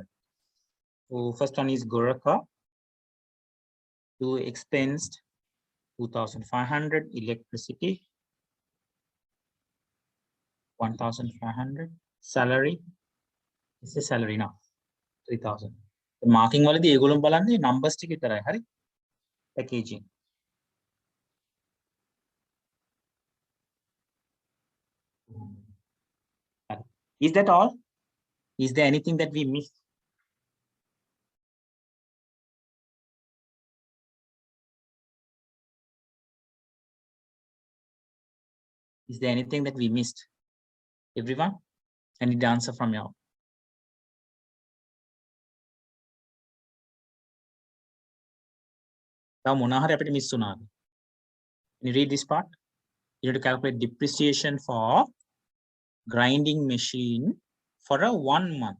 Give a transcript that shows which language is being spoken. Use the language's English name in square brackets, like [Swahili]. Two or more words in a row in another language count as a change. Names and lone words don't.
[English] So first one is Goroka. To expensed 2,500, electricity 1,500, salary. This is salary now 3,000. The marking [Sinhala] වලදී ඒගොල්ලෝ බලන්නේ [English] numbers [Sinhala] ටික විතරයි. හරි? [English] Packaging. Is that all? Is there anything that we missed? Is there anything that we missed? Everyone? I need the answer from you. Now, [Sinhala] මොනහරි අපිට miss වුණාද? [English] Can you read this part? You have to calculate depreciation for grinding machine for a 1 month.